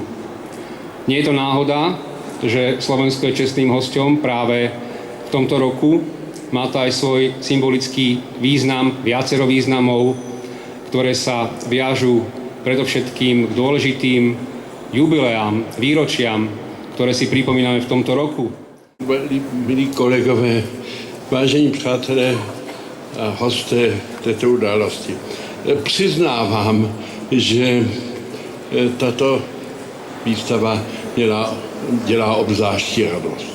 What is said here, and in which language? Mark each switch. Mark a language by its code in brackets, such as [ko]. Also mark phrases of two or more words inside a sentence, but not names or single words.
[sk] Nie je to náhoda, že Slovensko je čestným hosťom práve v tomto roku. Má to aj svoj symbolický význam, viacero významov, ktoré sa viažú predovšetkým k dôležitým jubileám, výročiam, ktoré si pripomíname v tomto roku. [cs] Milí kolegové, vážení přátelé a hosté této události, přiznávám, že tato výstava dělá obzvláštní radost.